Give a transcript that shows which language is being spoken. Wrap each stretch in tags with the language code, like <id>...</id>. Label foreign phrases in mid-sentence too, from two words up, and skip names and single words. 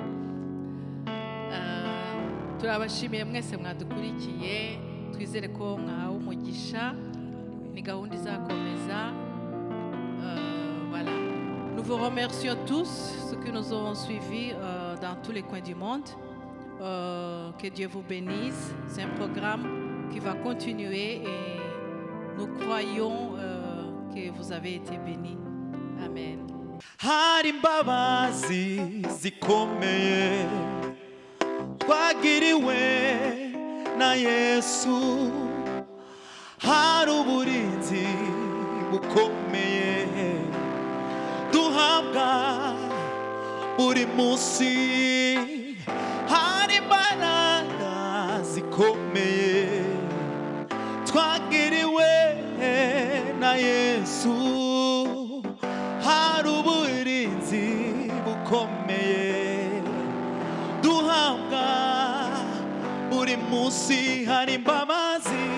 <rw>turabashimiye mwese mwadukurikiye, twizere ko mwahawe umugisha, ni gahunda izakomeza.</rw> <fr>Voilà. Nous vous remercions tous ceux qui nous ont suivis dans tous les coins du monde. Que Dieu vous bénisse. C'est un programme qui va continuer et nous croyons que vous avez été bénis. Amen.</fr> <rw>Hari imbabazi zikomeye twagiriwe na Yesu, hari uburinzi bukomeye duhabwa buri munsi, hari imbaraga zikomeye twagiriwe na Yesu, hari uburinzi bukomeye duhabwa buri munsi, hari imbabazi</rw>